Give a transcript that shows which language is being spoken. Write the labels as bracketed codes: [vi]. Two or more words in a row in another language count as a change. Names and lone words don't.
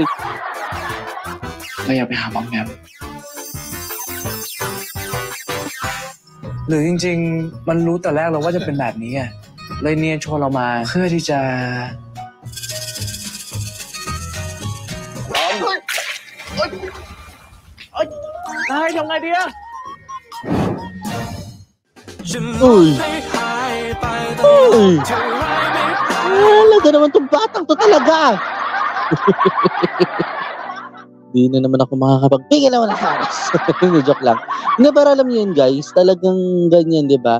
[th] เราอยากไปหาหมอมแมมหรือจริงๆ มันรู้แต่แรกเราว่าจะเป็นแบบนี้ไงเลยเนียนชวนเรามาเพื่อที่จะนายทำไงดีอะ [tl] Uy. Uy. Talaga naman tong batang to talaga. Di na naman ako makakapagpigil naman ng haras. Hindi, joke lang. Hindi, pero alam niyo yun guys, talagang ganyan, di ba?